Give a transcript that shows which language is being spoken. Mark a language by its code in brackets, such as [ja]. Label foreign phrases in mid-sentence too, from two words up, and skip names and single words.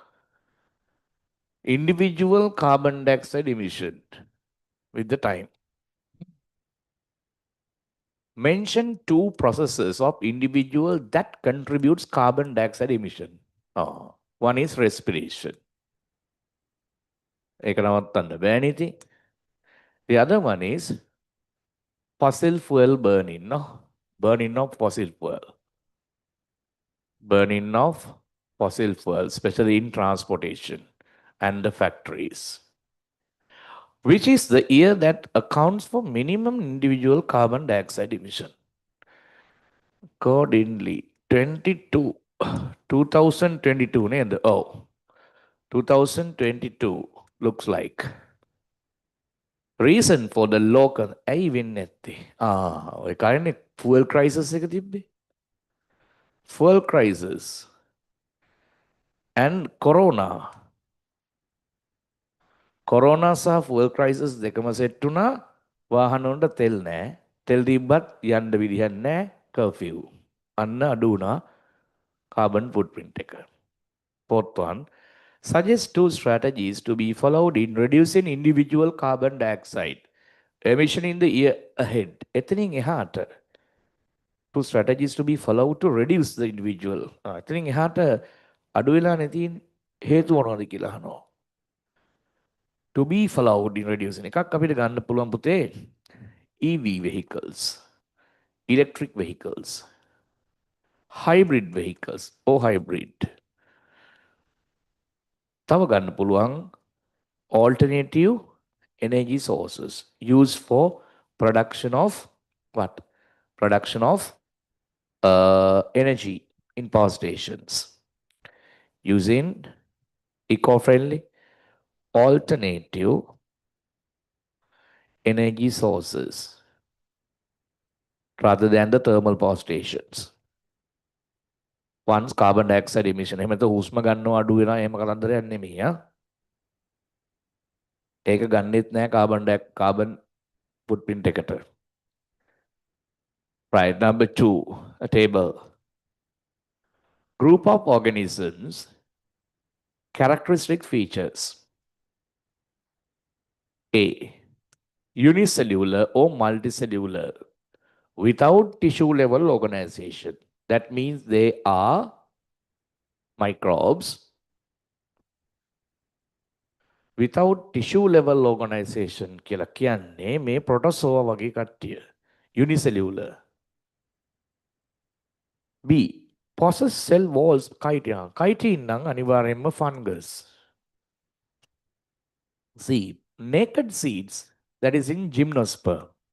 [en] Individual carbon dioxide emission with the time. Mention two processes of individual that contributes carbon dioxide emission. One is respiration. [si] ඒක නවත්තන්න බෑනේ ඉතින්. [en] The other one is fossil fuel burning, no? Burning of fossil fuel. Burning of fossil fuel, especially in transportation and the factories. Which is the year that accounts for minimum individual carbon dioxide emission? Accordingly, 2022 නේද? Oh, 2022 looks like. Reason for the local [si] ඇයි වෙන්නේ නැත්තේ? ඔය කාරණේ [en] fuel crisis [si] එක තිබ්බේ. [en] Fuel crisis and corona. [si] Corona සහ [en] fuel crisis [si] දෙකම සෙට් වුණා. වාහන වලට තෙල් නැහැ. තෙල් තිබ්බත් යන්න විදිහක් නැහැ. කර්ෆියු. අන්න අඩු වුණා [en] carbon footprint [si] එක. [en] Fourth one, suggest two strategies to be followed in reducing individual carbon dioxide emission in the year ahead. [si] එතනින් එහාට [en] two strategies to be followed to reduce the individual. [si] එතනින් එහාට අඩු වෙලා නැති හේතු මොනවද කියලා අහනවා. [en] To be followed in reducing [si] එකක් අපිට ගන්න පුළුවන් පුතේ [en] EV vehicles, electric vehicles. hybrid vehicles or hybrid. [si] තව ගන්න පුළුවන් [en] alternative energy sources used for production of what? Production of energy in power stations using eco-friendly alternative energy sources rather than the thermal power stations. Once carbon dioxide emission [si] එහෙම නැත්නම් හුස්ම ගන්නව අඩු වෙනවා එහෙම කතන්දරයක් නෙමෙයි ආ. ඒක ගන්නෙත් නෑ [en] carbon footprint [si] එකට. [en] Right, number 2, a table. Group of organisms, characteristic features. A, unicellular or multicellular without tissue level organization. That means they are microbes without tissue level organization [si] කියලා කියන්නේ මේ protozoa වගේ කට්ටිය. [en] Unicellular. B, possess cell walls chitin. [si] Chitin නම් අනිවාර්යෙන්ම fungus. [en] C, naked seeds, that is in gymnosperm.